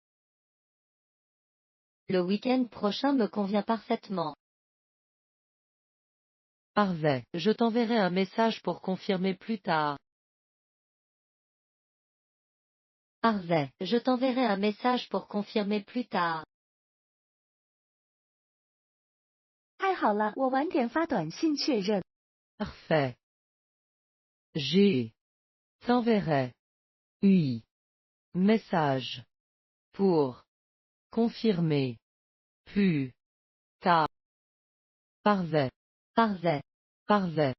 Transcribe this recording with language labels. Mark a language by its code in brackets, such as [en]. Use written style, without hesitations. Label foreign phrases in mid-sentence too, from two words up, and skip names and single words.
[fr] Le week-end prochain me convient parfaitement. Parfait. Je t'enverrai un message pour confirmer plus tard. Parfait. Je t'enverrai un message pour confirmer plus tard. [zh] 太好了，我晚点发短信确认。 [fr] Parfait. J'ai. T'enverrai. Oui. Message. Pour. Confirmer. Plus. Tard. Parfait. Parfait. Parfait.